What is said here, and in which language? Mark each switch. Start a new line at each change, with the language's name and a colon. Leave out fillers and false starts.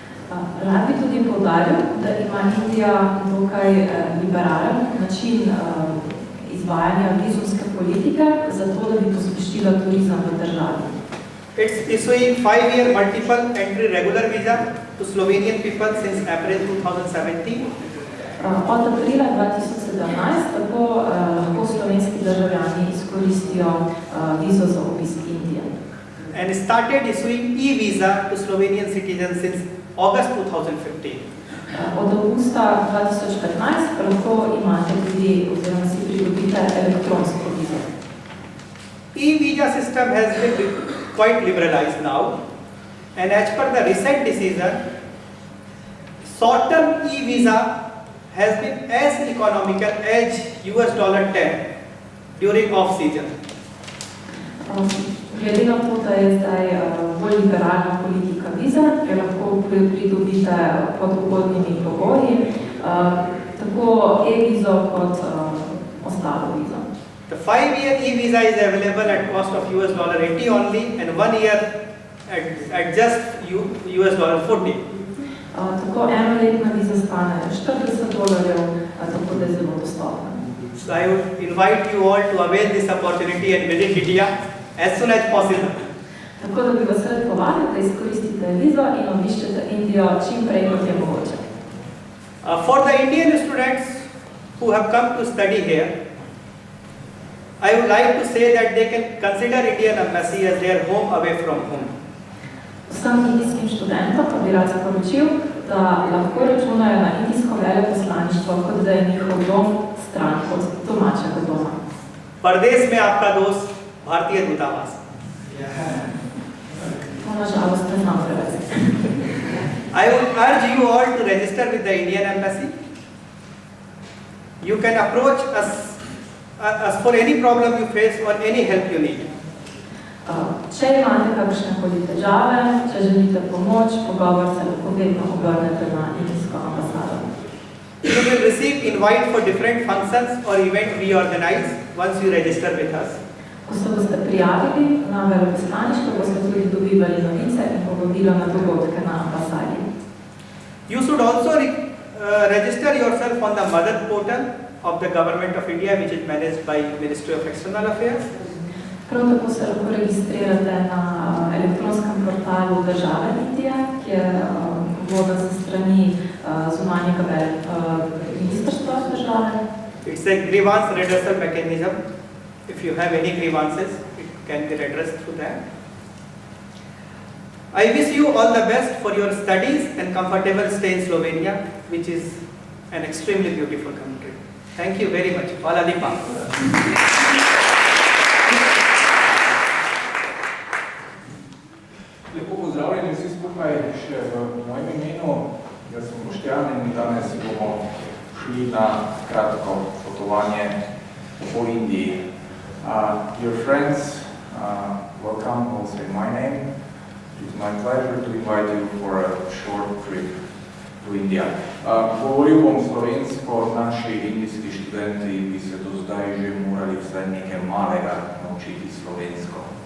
Slovenian: Rad bi tudi poudaril, da ima Indija dokaj liberalen način izvajanja vizumske politike, zato da bi pospešila turizem v državi.
English: It's issuing 5-year multiple entry regular visa to Slovenian people since April 2017.
Slovenian: Od aprila 2017 tako lahko slovenski državljani izkoristijo vizo za obisk Indije.
English: And started issuing e-visa to Slovenian citizens since August 2015.
Slovenian: Od avgusta 2015 lahko imate tudi oziroma si pridobite elektronsko vizo.
English: E-visa system has been quite liberalized now, and as per the recent decision, short-term e-visa has been as economical as $10 during off-season.
Slovenian: Glede na to, da je zdaj bolj liberalna politika vize, ki lahko pridobite pod ugodnimi pogoji, tako e-vizo kot ostalo vizo.
English: The 5-year e-visa is available at cost of $80 only, and 1 year at just $40.
Slovenian: Tako enoletna viza stane $40, tako da je zelo dostopna.
English: So I would invite you all to avail this opportunity and visit India as soon as possible.
Slovenian: Tako da bi vas rad povabil, da izkoristite vizo in obiščete Indijo čim prej, kot je mogoče.
English: For the Indian students who have come to study here, I would like to say that they can consider Indian Embassy as their home away from home.
Slovenian: Vsem indijskim študentom pa bi rad sporočil, da lahko računajo na indijsko veleposlaništvo, kot da je njihov dom stran od domačega doma.
Hindi: परदेश में आपका दोस्त भारतीय दूतावास.
Slovenian: To nažalost ne znam prevesti.
English: I would urge you all to register with the Indian Embassy. You can approach us for any problem you face or any help you need.
Slovenian: Če imate kakšnekoli težave, če želite pomoč, pogovor se lahko vedno obrnete na indijsko ambasado.
English: You you will receive invite for different functions or event we organize once you register with us.
Slovenian: Ko se boste prijavili na veleposlaništvo, boste tudi dobivali novice in povabilo na dogodke na ambasadi.
English: You should also register yourself on the mother portal of the Government of India, which is managed by Ministry of External Affairs.
Slovenian: Prav tako se lahko registrirate na elektronskem portalu države Indije, ki je voden za strani zunanjega ministrstva države.
English: It's a grievance redressal mechanism. If you have any grievances, it can be redressed through that. I wish you all the best for your studies and comfortable stay in Slovenia, which is an extremely beautiful country. Thank you very much.
Slovenian: Hvala lepa. Lepo pozdravljeni vsi skupaj še v mojem imenu. Jaz sem Boštjan in danes bomo šli na kratko potovanje po Indiji.
English: Dear friends, welcome also in my name. It's my pleasure to invite you for a short trip to India.
Slovenian: Govoril bom slovensko, naši indijski študenti bi se do zdaj že morali vsaj nekaj malega naučiti slovensko.